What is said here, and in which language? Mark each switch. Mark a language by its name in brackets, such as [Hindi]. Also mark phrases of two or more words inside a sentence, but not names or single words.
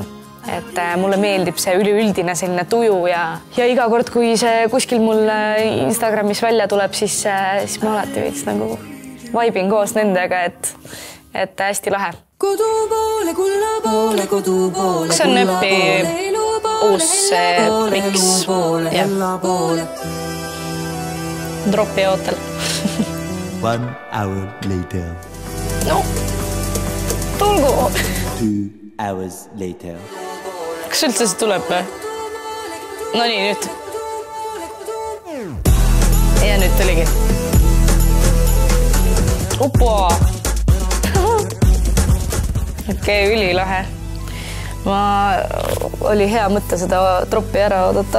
[Estonian] Et mulle meeldib see üleüldine selline tuju ja iga kord, kui see kuskil mul Instagramis välja tuleb, siis ma alati veits nagu vaibin koos nendega, et hästi lahe. See on Nöppi uus miks. Droppi ootel. [English] 1 hour later. [Estonian] No, tulgu. [English] 2 hours later. [Estonian] Kas üldse see tuleb või? No nii, nüüd. Ja nüüd tuligi. Opa! Okei, ülilahe. Oli hea mõtte seda droppi ära oodata.